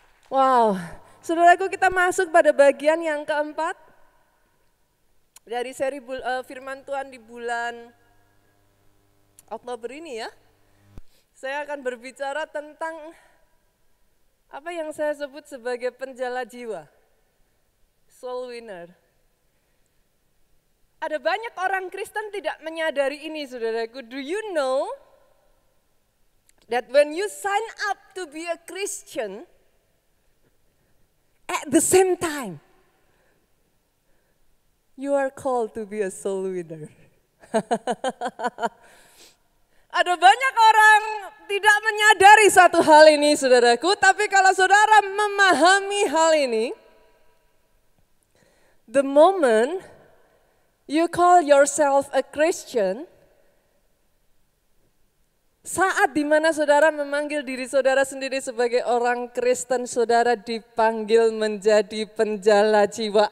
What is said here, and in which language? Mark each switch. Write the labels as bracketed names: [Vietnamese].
[Indonesian] Wow, saudaraku, kita masuk pada bagian yang keempat dari seri firman Tuhan di bulan Oktober ini ya. Saya akan berbicara tentang apa yang saya sebut sebagai penjala jiwa, soul winner. Ada banyak orang Kristen tidak menyadari ini, saudaraku. [English] Do you know that when you sign up to be a Christian, at the same time, you are called to be a soul winner. [Indonesian] Ada banyak orang tidak menyadari satu hal ini, saudaraku. Tapi kalau saudara memahami hal ini, [English] the moment you call yourself a Christian, [Indonesian] saat dimana saudara memanggil diri saudara sendiri sebagai orang Kristen, saudara dipanggil menjadi penjala jiwa.